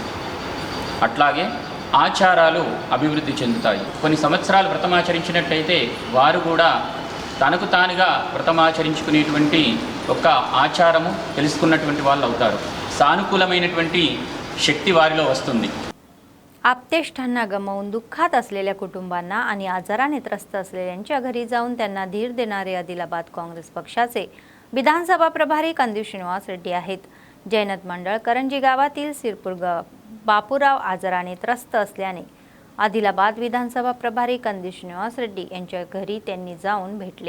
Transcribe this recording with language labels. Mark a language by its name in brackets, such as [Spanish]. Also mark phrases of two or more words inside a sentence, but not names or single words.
[Telugu] అట్లాగే ఆచారాలు అభివృద్ధి చెందుతాయి. కొన్ని సంవత్సరాలు వ్రతమాచరించినట్లయితే వారు కూడా తనకు తానుగా వ్రతమాచరించుకునేటువంటి ఒక ఆచారము తెలుసుకున్నటువంటి వాళ్ళు అవుతారు. సానుకూలమైనటువంటి శక్తి వారిలో వస్తుంది. [Marathi] आप्तेष्टांना गमावून दुःखात असलेल्या कुटुंबांना आणि आजाराने त्रस्त असलेल्यांच्या घरी जाऊन त्यांना धीर देणारे आदिलाबाद काँग्रेस पक्षाचे विधानसभा प्रभारी कंदीप श्रीनिवास रेड्डी आहेत. जैनत मंडळ करंजी गावातील सिरपूर बापूराव आजाराने त्रस्त असल्याने आदिलाबाद विधानसभा प्रभारी कंदी श्रीनिवास रेड्डी यांच्या घरी त्यांनी जाऊन भेटले.